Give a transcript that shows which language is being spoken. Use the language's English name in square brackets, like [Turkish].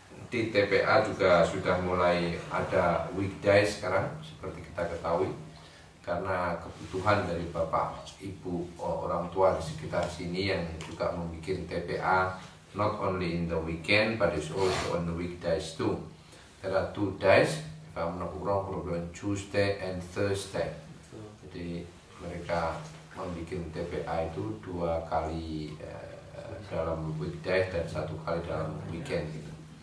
[Indonesian] Di TPA juga sudah mulai ada weekday sekarang, seperti kita ketahui, karena kebutuhan dari bapak ibu orang tua di sekitar sini yang juga membuat TPA [English] not only in the weekend but it's also on the weekdays too. There are 2 days, if I'm not wrong, probably Tuesday and Thursday. [Indonesian] Jadi mereka membuat TPA itu 2 kali dalam weekday dan 1 kali dalam weekend gitu.